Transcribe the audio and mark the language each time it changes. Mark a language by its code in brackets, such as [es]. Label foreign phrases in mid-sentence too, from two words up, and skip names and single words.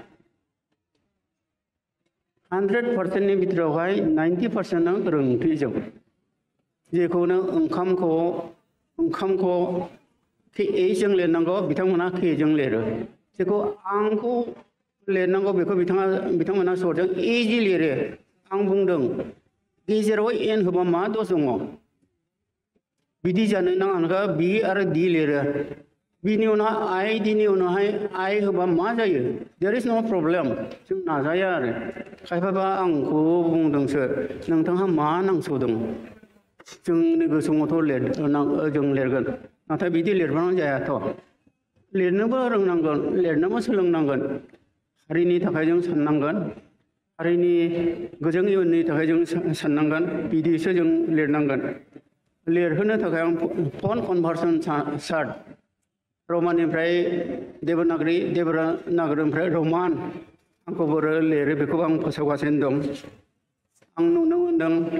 [brx] 100%नि बिथोरावहाय 90%आ गोरोन्थिजों जेखौनो ओंखामखौ एजों लिरनांगौ बिथांमोना केजों लिरो जेखौ आंखौ लिरनांगौ बेखौ बिथांमोना सर्टजों एजि लिरो आं बुंदों गेजेराव एन होबा मा दस दङ बिदि जानो नाङा बि आरो दि लिरो बिनि उनाव आइ दिनि उनावहाय आइ होबा मा जायो [en] there is no problem [brx] जों नाजाया आरो खायफाबा आंखौ बुंदोंसो नोंथांहा मा नांसौदों जोंनि गोसोआवथ' जों लिरगोन नाथाय बिदि लिरबानो जायाथ' लिरनोबो रोंनांगोन लिरनोबो सोलोंनांगोन हारिनि थाखाय जों साननांगोन हारिनि गोजों इयुननि थाखाय जों साननांगोन बिदिसो जों लिरनांगोन लिरहोनो थाखाय आं फन [en] conversion chart [brx] रमाननिफ्राय देबनागरिनिफ्राय रमान आंखौबो लिरो बेखौबो आं फोसावगासिनो दं आं नुनो मोनदों